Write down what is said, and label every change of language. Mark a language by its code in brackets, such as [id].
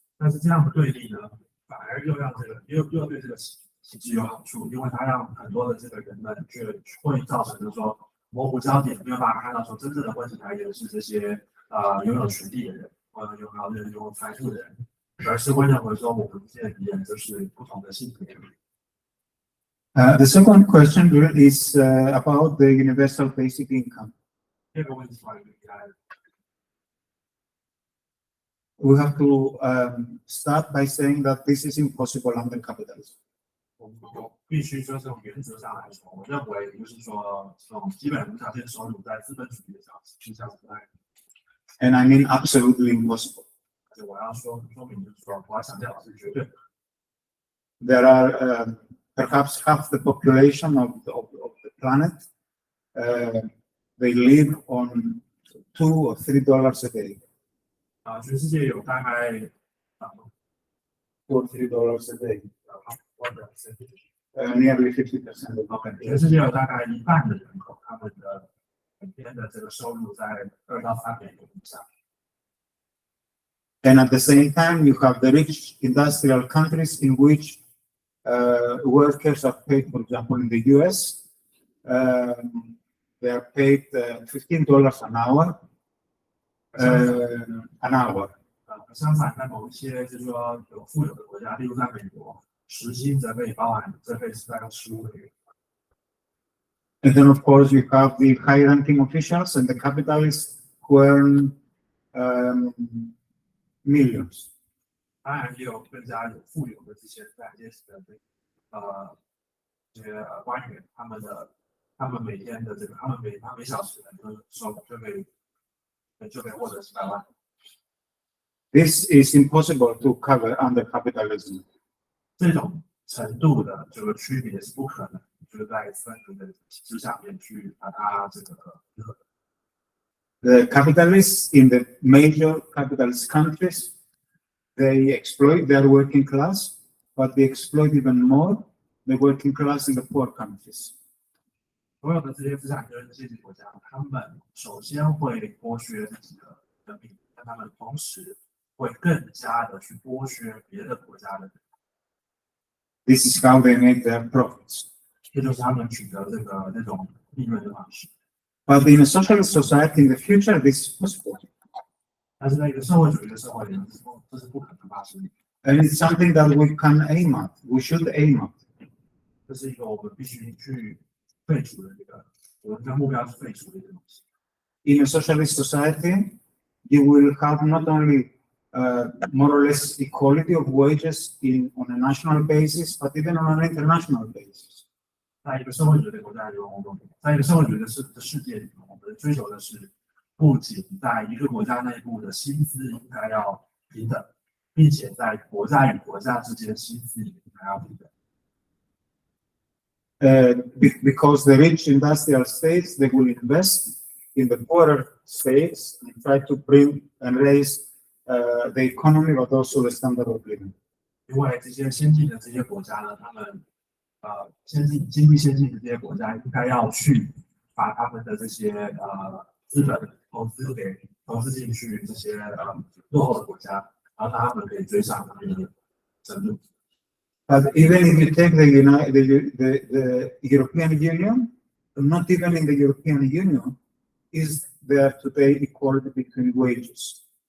[zh] 但是这样的对立呢，反而又让又对这个体制有好处，因为它让很多的这个人们会造成就是说模糊焦点，没有办法看到说真正的问题来源是这些拥有权利的人，或者拥有财富的人，而是会认为说我们现在敌人就是不同的性别。 [en] The second question is about the universal basic income. [zh] 第二个问题关于 [en] We have to start by saying that this is impossible under capitalism. [zh] 我们必须说从原则上来说，我认为就是说这种基本无条件收入在资本主义上是这样子的。 [en] And I mean absolutely impossible. [zh] 而且我要说明就是说，我要强调是绝对。 [en] There are perhaps half the population of the planet. They live on $2 or $3 a day. [zh] 全世界有大概 [en] $2 or $3 a day. nearly 50% of the [zh] 全世界有大概一半的人口，他们的每天的这个收入在2到3美元以上。 [en] And at the same time, you have the rich industrial countries in which workers are paid, for example, in the US, they are paid $15 an hour. [zh] 相反，在某一些就是说有富有的国家，例如在美国，时薪则可以包含这可以是大概15美元。 [en] And then, of course, you have the high-ranking officials and the capitalists who earn millions. [zh] 当然，也有更加有富有的这些在阶级的这些官员，他们每天的这个，他每小时的这个收入就可以获得几百万。 [en] This is impossible to cover under capitalism. [zh] 这种程度的这个区别是不可能，就是在分离的体制下面去把它这个平衡。 [en] The capitalists in the major capitalist countries, they exploit their working class, but they exploit even more the working class in the poor countries. [zh] 所有的这些资产阶级国家，他们首先会剥削自己的人民，但他们同时会更加的去剥削别的国家的人。 [en] This is how they make their profits. [zh] 这就是他们取得这种利润的方式。 [en] But in a socialist society in the future, this is possible. [zh] 但是在一个社会主义的社会里，这是不可能发生的。 [en] And it's something that we can aim at. We should aim at. [zh] 这是一个我们必须去废除的我们的目标是废除的一个东西。 [en] In a socialist society, you will have not only more or less equality of wages on a national basis, but even on an international basis. [zh] 在一个社会主义的国家里，在一个社会主义的世界里，我们追求的是不仅在一个国家内部的薪资应该要平等，并且在国家与国家之间薪资也应该要平等。 [en] Because the rich industrial states, they will invest in the poorer states and try to bring and raise the economy, but also the standard of living. [zh] 因为这些先进的这些国家呢，他们经济先进的这些国家应该要去把他们的这些资本投资进去这些落后的国家，然后让他们可以追上他们的程度。 [en] But even if you take the European Union, not even in the European Union is there today equality between wages.